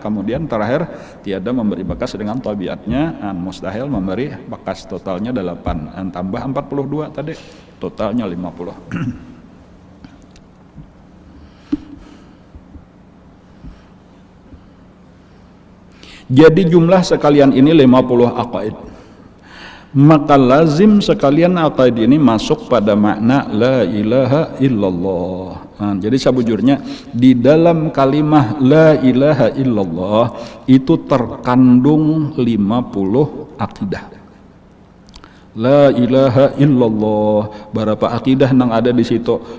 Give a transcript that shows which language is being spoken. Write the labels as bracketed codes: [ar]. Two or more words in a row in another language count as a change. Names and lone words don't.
[id] Kemudian terakhir tiada memberi bakas dengan tabiatnya, mustahil memberi bakas, totalnya 8, tambah 42 tadi totalnya 50. Jadi jumlah sekalian ini 50 aqaid. Maka lazim sekalian aqaid ini masuk pada makna [ar] لا إله إلا الله. [id] Jadi sebujurnya di dalam kalimah [ar] لا إله إلا الله [id] itu terkandung 50 akidah. [ar] لا إله إلا الله, [id] berapa akidah nang ada di situ?